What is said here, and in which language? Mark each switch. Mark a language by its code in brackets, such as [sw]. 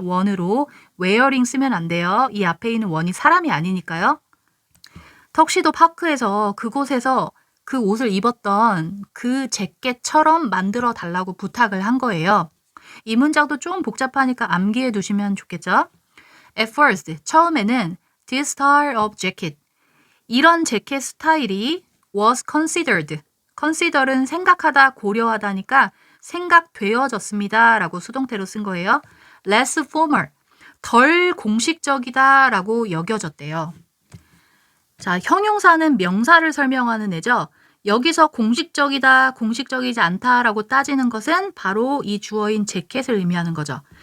[ko] one으로 wearing 쓰면 안 돼요. 이 앞에 있는 one이 사람이 아니니까요. 턱시도 파크에서 그곳에서 그 옷을 입었던 그 재킷처럼 만들어 달라고 부탁을 한 거예요. 이 문장도 좀 복잡하니까 암기해 두시면 좋겠죠? [en] At first, [ko] 처음에는 [en] this style of jacket, [ko] 이런 재킷 스타일이 [en] was considered. [ko] consider은 생각하다, 고려하다니까 생각되어졌습니다. 라고 수동태로 쓴 거예요. [en] less formal, [ko] 덜 공식적이다 라고 여겨졌대요. 자, 형용사는 명사를 설명하는 애죠. 여기서 공식적이다, 공식적이지 않다라고 따지는 것은 바로 이 주어인 재킷을 의미하는 거죠.